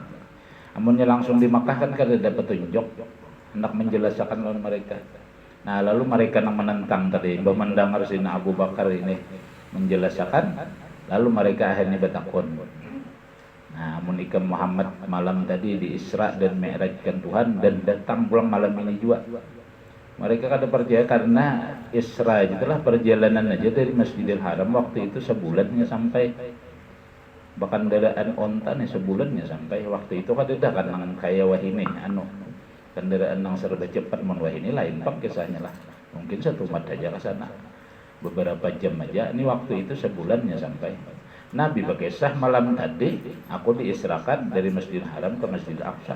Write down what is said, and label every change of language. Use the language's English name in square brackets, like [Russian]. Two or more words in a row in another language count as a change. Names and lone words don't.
[Banjar] Amunnya langsung di Makkah kan kada dapat petunjuk, hendak menjelaskan lawan mereka. Nah, lalu mereka nang menentang tadi, mendengar Sayyidina Abu Bakar ini menjelaskan, lalu mereka akhirnya bertakun. Nah, amun ikam Muhammad malam tadi di Isra dan Mi'rajkan Tuhan dan datang pulang malam ini juga. Mereka kada percaya karena Isra itulah perjalanan aja dari Masjidil Haram waktu itu sebulannya sampai, bahkan kendaraan onta nih sebulannya sampai. Waktu itu kada ada kan nang kaya wahini kendaraan nang serba cepat mon wahini lain pak kisahnya lah. [Indonesian] Mungkin 1 mat aja ke sana. Beberapa jam aja. Ini waktu itu sebulannya sampai. Nabi berkisah malam tadi aku diisrakan dari Masjidil Haram ke Masjidil Aqsa.